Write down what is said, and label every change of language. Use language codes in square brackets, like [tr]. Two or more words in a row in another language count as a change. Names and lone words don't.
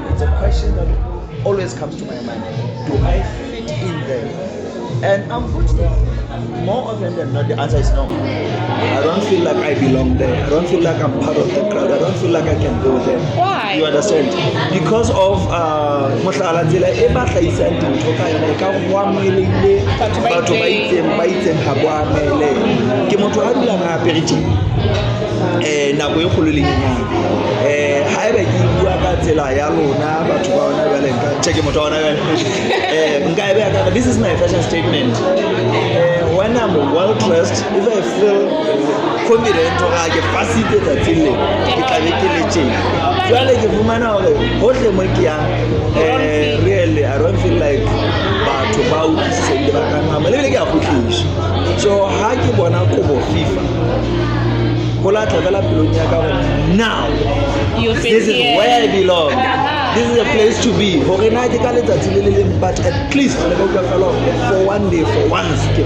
[en] It's a question that always comes to my mind. Do I fit in there? And unfortunately, more often than not, the answer is no. I don't feel like I belong there. I don't feel like I'm part of the crowd. I don't feel like I can go there. Why? You understand? Because of [st] nako e kgolo le nyenyane ha eba ke bua ka tsela ya lona batho ba ona jwale nka check motho ona jwale nka e beya ka [en] this is my fashion statement. When I'm well dressed, if I feel confident or [st] ke fasite tsatsing le ke tla be ke le tjena jwale ke fumana hore hohle mo ke yang [en] really I don't feel like [st] batho ba utlwisiseng ba ka nna le ke a khutlisha. [en] So [st] ha ke bona [en] KOBO Fever now this is where I belong. This is a place to be. But at least for one day, for once,